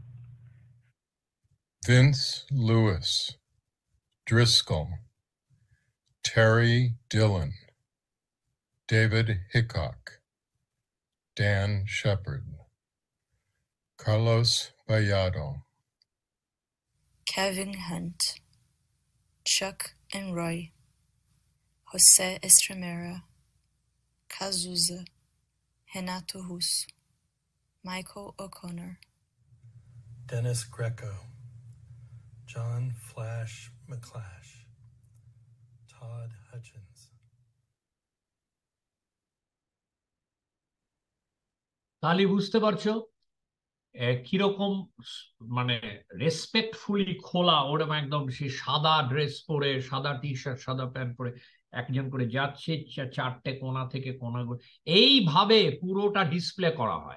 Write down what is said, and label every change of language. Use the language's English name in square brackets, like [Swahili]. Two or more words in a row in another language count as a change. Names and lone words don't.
[English] Vince Lewis, Driscoll, Terry Dillon, David Hickok, Dan Shepard, Carlos Vallado, Kevin Hunt, Chuck and Roy, José Estremera, Cazuza, Renato Russo, Michael O'Connor, Dennis Greco, John Flash McClash, Todd Hutchins. [Bangla] তাহলে বুঝতে পারছো কিরকম মানে রেসপেক্টফুলি খোলা, ওরকম একদম সে সাদা ড্রেস পরে, সাদা টি শার্ট, সাদা প্যান্ট পরে একজন করে যাচ্ছে, 4টে কোণা থেকে কোণা, এইভাবে পুরোটা ডিসপ্লে করা হয়।